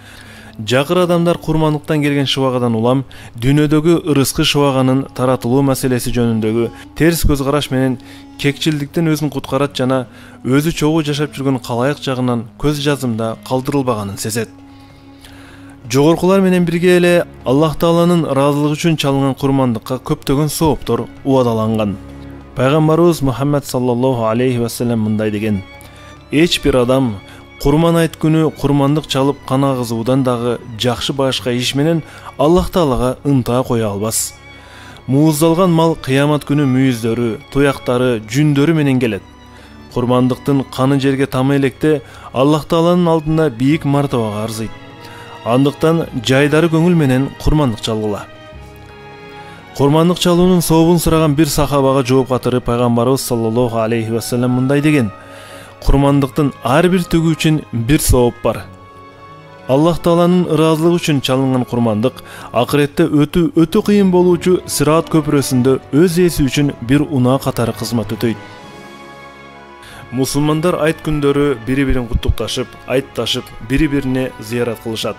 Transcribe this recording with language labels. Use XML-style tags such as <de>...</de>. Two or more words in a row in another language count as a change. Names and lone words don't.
<ky>Жакыр адамдар курмандыктан келген шыбагадан улам, дүйнөдөгү ырыскы шыбаганын таратылуу маселеси жөнүндөгү терс көз караш менен кекчилдиктен өзүн куткарат жана өзү чогуу жашап жүргөн калайык жагынан көз жазымда калтырылбаганын сезет. Жогоркулар менен бирге эле Аллах Тааланын ыраазылыгы үчүн чалынган курмандыкка көптөгөн сооптор убадаланган. Пайгамбарыбыз Мухаммад</ky> <ar>صلى الله عليه وسلم</ar> <ky>мындай деген: эч бир адам курман айт күнү курмандык чалып кан агызуудан дагы жакшы башка иш менен Аллах Таалага ынтаа кое албас. Мууздалган мал кыямат күнү мүйүздөрү, туяктары, жүндөрү менен келет. Курмандыктын каны жерге тамы электе Аллах Тааланын алдында бийик мартабага арзыйт. Андыктан жайдары көңүл менен курмандык чалгыла. Курмандык чалуунун сообун сураган бир сахабага жооп катырып пайгамбарыбыз</ky> <ar>صلى الله عليه وسلم</ar> <ky>мындай деген: курмандыктын ар бир түгү үчүн бир сооп бар. Аллах Тааланын ыраазылыгы үчүн чалынган курмандык акыретте өтө кыйын болуучу Сират көпүрөсүндө өз ээси үчүн бир унаа катары кызмат өтөйт. Мусулмандар айт күндөрү бири-бирин куттукташып, айтташып, бири-бирине зыярат кылышат.</ky>